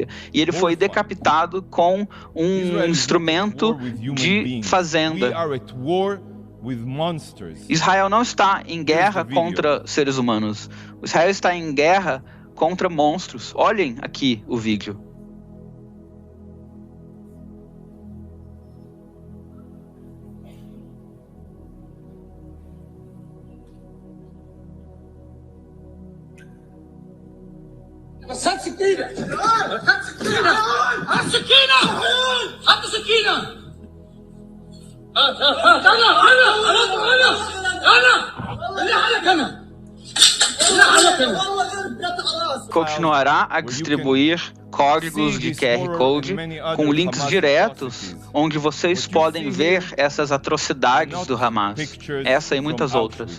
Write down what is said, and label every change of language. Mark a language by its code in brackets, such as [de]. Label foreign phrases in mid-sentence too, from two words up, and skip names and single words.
[pt] E ele foi decapitado com um instrumento de fazenda. Israel não está em guerra contra seres humanos. Israel está em guerra contra monstros. Olhem aqui o vídeo. [ar] هات سكينة هات سكينة هات سكينة هات سكينة [pt] Continuará a distribuir códigos de [en] QR Code [pt] com links diretos, onde vocês podem ver essas atrocidades do Hamas, essa e muitas outras.